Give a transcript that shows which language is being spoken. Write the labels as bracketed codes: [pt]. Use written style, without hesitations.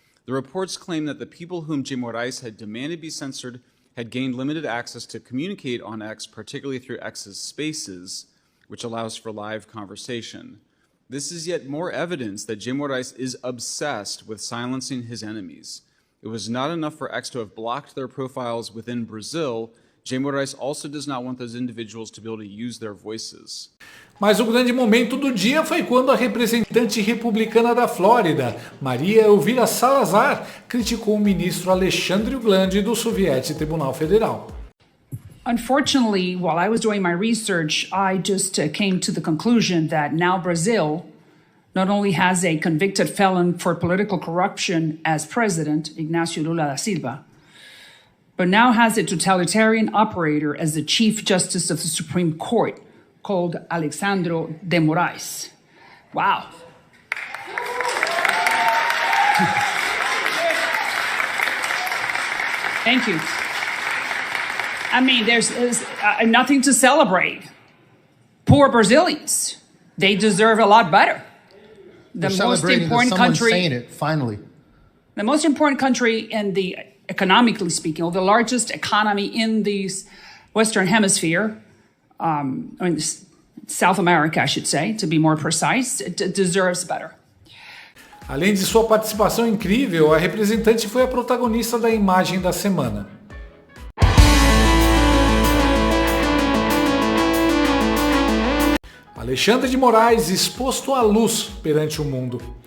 [en] The reports claimed that the people whom Jay Moraes had demanded be censored had gained limited access to communicate on X, particularly through X's Spaces, which allows for live conversation. This is yet more evidence that Jay Moraes is obsessed with silencing his enemies. It was not enough for X to have blocked their profiles within Brazil. Jay Moraes also does not want those individuals to be able to use their voices. [pt] Mas o grande momento do dia foi quando a representante republicana da Flórida, Maria Elvira Salazar, criticou o ministro Alexandre Glandy do Soviético Tribunal Federal. [en] Unfortunately, while I was doing my research, I just came to the conclusion that now Brazil not only has a convicted felon for political corruption as president, Ignacio Lula da Silva, but now has a totalitarian operator as the Chief Justice of the Supreme Court, called Alexandre de Moraes. Wow. Thank you. I mean, there's nothing to celebrate. Poor Brazilians. They deserve a lot better. The most important country, saying it, finally. The most important country in the, economically speaking, or the largest economy in the Western Hemisphere, South America, I should say, to be more precise, it deserves better. [pt] Além de sua participação incrível, a representante foi a protagonista da imagem da semana. Alexandre de Moraes exposto à luz perante o mundo.